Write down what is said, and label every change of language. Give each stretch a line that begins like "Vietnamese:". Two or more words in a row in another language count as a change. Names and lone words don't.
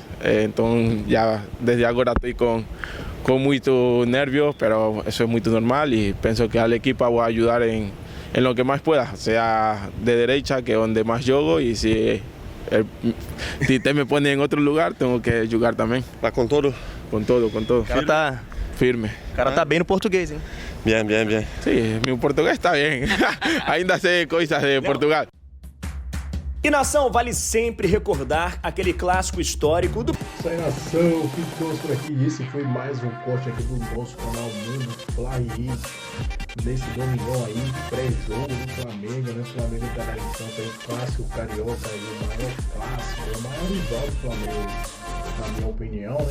Spanish: Entonces ya desde ahora estoy con mucho nervios, pero eso es muy normal y pienso que al equipo voy a ayudar en lo que más pueda, sea de derecha, que es donde más juego, y si te me pone en otro lugar, tengo que jugar también.
Portuguese: Vai com todo?
Spanish: Con todo, con todo.
Portuguese: O cara tá, Firme. o cara tá bem no português, hein?
Spanish: Bien, bien, bien. Sí, mi portugués está bien. Ainda sé cosas de Portugal.
Portuguese: E nação, vale sempre recordar aquele clássico histórico do... Isso aí, nação, ficamos por aqui. Esse foi mais um corte aqui do nosso canal Mundo Fla Henrique. Nesse domingão aí, pré-jogo do Flamengo, né? O Flamengo tá na edição, tem o clássico carioca aí, o maior clássico, o maior rival do Flamengo, na minha opinião, né?